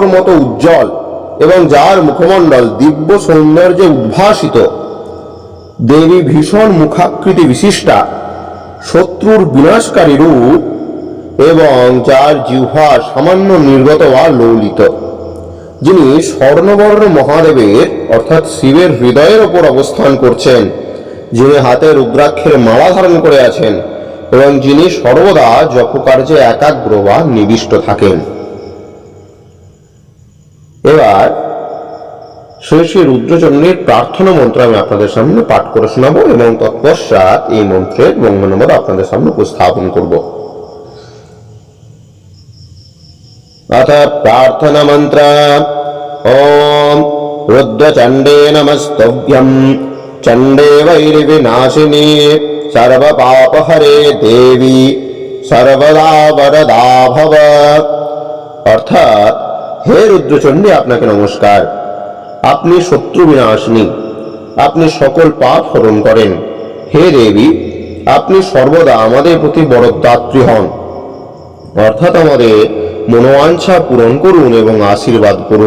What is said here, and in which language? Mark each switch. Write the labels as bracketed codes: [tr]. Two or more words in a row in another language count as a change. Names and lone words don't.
[bn] মতো উজ্জ্বল এবং যার মুখমণ্ডল দিব্য সৌন্দর্যে উদ্ভাসিত, দেবী ভীষণ মুখাকৃতি বিশিষ্টা, শত্রুর বিনাশকারী রূপ এবং যার জিহ্বা সামান্য নির্গত বা লৌলিত, যিনি স্বর্ণবর্ণ মহাদেবের অর্থাৎ শিবের হৃদয়ের ওপর অবস্থান করছেন, যিনি হাতে রুদ্রাক্ষের মালা ধারণ করে আছেন এবং যিনি সর্বদা জপকার্যে একাগ্র বা নিবিষ্ট থাকেন। এবার শ্রী শ্রী রুদ্রচণ্ডীর প্রার্থনা মন্ত্র আমি আপনাদের সামনে পাঠ করে শোনাবো এবং তৎপশ্চাৎ এই মন্ত্রের বঙ্গানুবাদ আপনাদের সামনে উপস্থাপন করব। [sa] अथ प्रार्थना मंत्र ओम रुद्रचंडे नमस्तुभ्यं चंडे वैरिविनाशिनी सर्वपापहरे देवी सर्वदा वरदा भव। [bn] অর্থাৎ, হে রুদ্রচণ্ডী, আপনাকে নমস্কার। আপনি শত্রু বিনাশিনী, আপনি সকল পাপ হরণ করেন। হে দেবী, আপনি সর্বদা আমাদের প্রতি বরদাত্রী হন, অর্থাৎ আমাদের মনোবাঞ্ছা পূরণ করুন এবং আশীর্বাদ করুন।